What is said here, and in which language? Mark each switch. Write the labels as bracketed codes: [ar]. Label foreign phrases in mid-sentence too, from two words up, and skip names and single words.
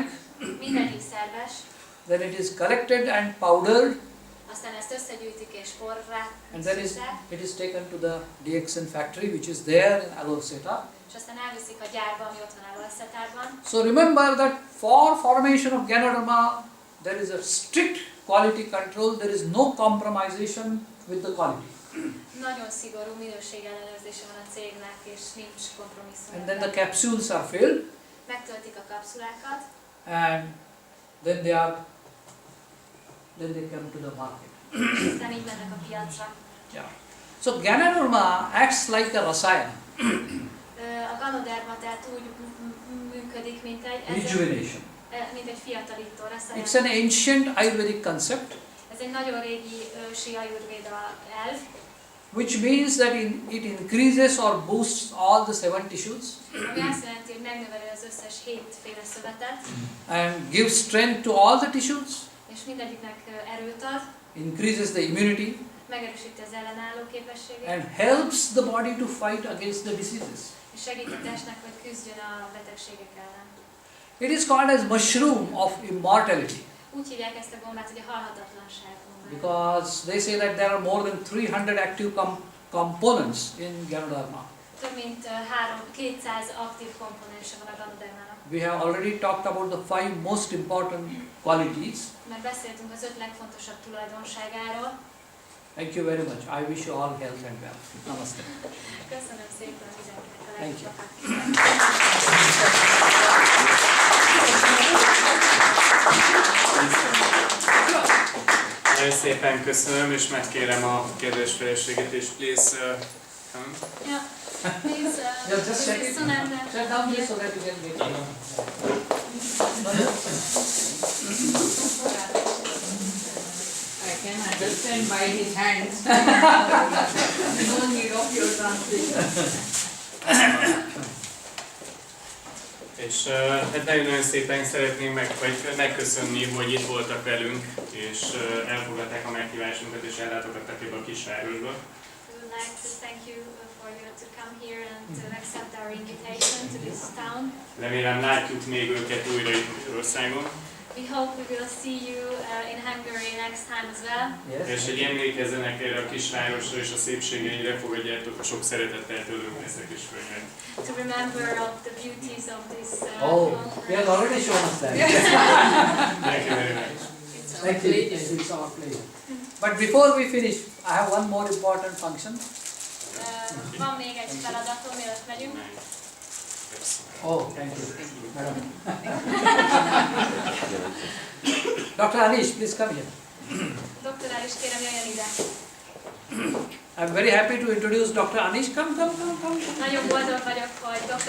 [hu] Mindegyik szerves. [en] Then it is collected and powdered. [hu] Aztán ezt összegyűjtik és porrá [en] And then it is taken to the DXN factory which is there in Aloseta. [hu] és aztán elviszik a gyárba, ami ott van Alóeszetárban. [en] So remember that for formation of Ganoderma there is a strict quality control. There is no compromisation with the quality. [hu] Nagyon szigorú minőségellenőrzése van a cégnek, és nincs kompromisszum. [en] And then the capsules are filled, [hu] Megtöltik a kapszulákat, [en] and then they come to the market. [hu] és aztán így mennek a piacra. [en] Yeah. So Ganoderma acts like a rasaya, [hu] A Ganoderma tehát úgy működik, mint egy [en] rejuvenation. [hu] fiatalító [en] It's an ancient Ayurvedic concept, [hu] Ez egy nagyon régi ősi Ajurvéda elv, [en] which means that it increases or boosts all the 7 tissues [hu] ami azt jelenti, hogy megnöveli az összes 7 féle szövetet, [en] and gives strength to all the tissues, [hu] és mindegyiknek erőt ad, [en] increases the immunity, [hu] megerősíti az ellenálló képességét, [en] and helps the body to fight against the diseases. [hu] és segít a testnek, hogy küzdjön a betegségek ellen. [en] It is called as mushroom of immortality, [hu] Úgy hívják ezt a gombát, hogy a halhatatlanság gombát. [en] because they say that there are more than 300 active components in Ganoderma. [hu] Több mint 200 aktív komponense van a Ganodermának. [en] We have already talked about the 5 most important qualities. [hu] Mert beszéltünk az 5 legfontosabb tulajdonságáról. [en] Thank you very much. I wish you all health and wealth. Namaste. [hu] Köszönöm szépen mindenkinek a [en] Thank you. [hu] Nagyon szépen köszönöm, és megkérem a kedves feleséget is, [en] please come. Yeah, please, Yeah, just check it. Sunanda. Shut down here so that you can get it. I can understand by his hands. No need of your translation. [hu] És hát nagyon-nagyon szépen szeretném megköszönni, hogy itt voltak velünk, és elfogadták a meghívásunkat, és ellátogattak ebbe a kisvárosba. [en] We would like to thank you for you to come here and to accept our invitation to this town. [hu] Remélem látjuk még őket újra itt Magyarországon. [en] We hope we will see you in Hungary next time as well. Yes. [hu] És hogy emlékezzenek erre a kisvárosra és a szépségeire, fogadjátok a sok szeretettel tőlünk ezt a kis könyvet. [en] To remember of the beauties of this Oh, he has already shown us that. Thank you very much. Thank you. It's our pleasure. But before we finish, I have one more important function. [hu] Van még egy feladatom, mielőtt megyünk. [en] Oh, thank you. Madam. Dr. Anish, please come here. Dr. Anish, [hu] kérem jöjjön ide. [en] I'm very happy to introduce Dr. Anish. Come. [hu] Nagyon boldog vagyok, hogy Dr.